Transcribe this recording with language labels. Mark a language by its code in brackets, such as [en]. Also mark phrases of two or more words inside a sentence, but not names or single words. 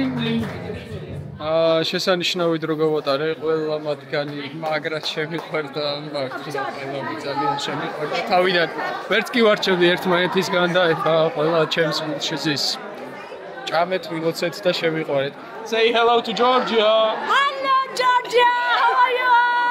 [ka] შესანიშნავი დრო გავატარე ყველა მათგანი, მაგრად შემიყვარდა, ყველა ძალიან შემიყვარდა. თავიდან ვერც კი ვარჩევდი ერთმანეთისგან და ეხლა ყველა ჩემს გულში ზის. ჭამეთ, ვილოცეთ და შემიყვარეთ. [en] Say hello to Georgia. Hello Georgia, how are you?